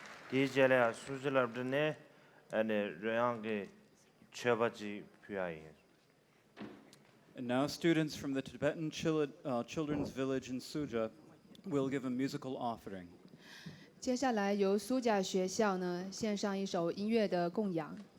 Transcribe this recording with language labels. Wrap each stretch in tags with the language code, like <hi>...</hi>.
<en>第一节嘞，苏州那边呢，瑞阳的7바지 표야이. And now students from the Tibetan Children's Village in Suja will give a musical offering.</en> <zh>接下来由苏甲学校呢献上一首音乐的供养。</zh>